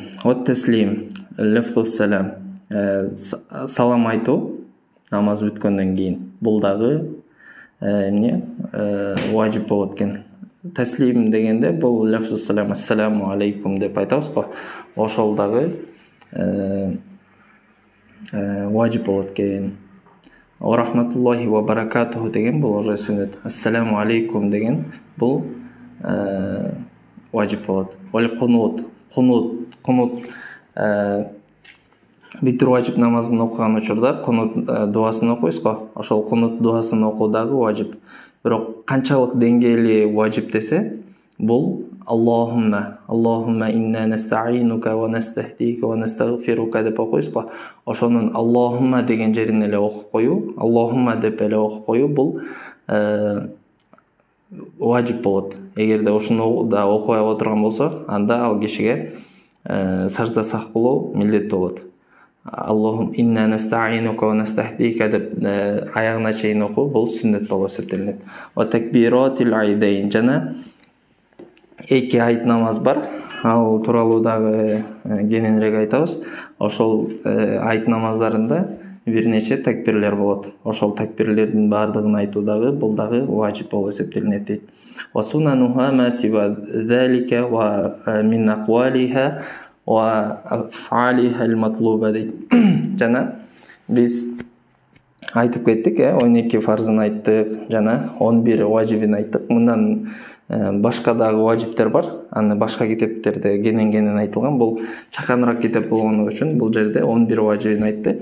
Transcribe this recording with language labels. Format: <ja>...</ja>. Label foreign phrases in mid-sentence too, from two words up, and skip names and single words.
<ky>От таслим,</ky> <ar>لفظ السلام,</ar> <ky>салам айтуу намаз бүткөндөн кийин, бул дагы эмне важип болот экен. Таслим дегенде бул</ky> <ar>لفظ السلام, السلام عليكم</ar> <ky>деп айтабыз го. Ошол дагы важип болот экен.</ky> <ar>ورحمة الله وبركاته</ar> <ky>деген бул уже сүннет.</ky> <ar>السلام عليكم</ar> <ky>деген бул важип болот.</ky> <ar>والقنوت بالوتر</ar> <ky>важип намазын окуган учурда кунут дуасын окуйбуз го. Ошол кунут дуасын окуу дагы важип. Бирок канчалык деңгээли важип десе, бул</ky> <ar>اللهم إنا نستعينك ونستهديك ونستغفرك</ar> <ky>деп окуйбуз го. Ошонун Аллахумма деген жерин эле окуп коюу, Аллахумма деп эле окуп коюу бул важип болот. Эгерде ошону да окубай отурган болсо, анда ал кишиге</ky> <ar>سجدة السهو</ar> <ky>кылуу милдет болот.</ky> <ar>اللهم إنا نستعينك ونستهديك</ar> <ky>деп аягына чейин окуу бул сүннет болуп эсептелинет.</ky> <ar>وتكبيرات العيدين,</ar> <ky>жана 2 айт намаз бар. Ал тууралуу дагы кененирээк айтабыз. Ошол айт намаздарында бир нече такбирлер болот. Ошол такбирлердин баардыгын айтуу дагы бул дагы важип болуп эсептелинет дейт.</ky> <ar>وسننها ما سوى ذلك ومن أقوالها وأفعالها المطلوبة дейт.</ar> <ky>Жана биз айтып кеттик, 12 фарзын айттык, жана 11 важибин айттык. Мындан башка дагы важиптер бар. Аны башка китептерде кенен айтылган. Бул чаканыраак китеп болгону үчүн бул жерде 11 важибин айтты.</ky>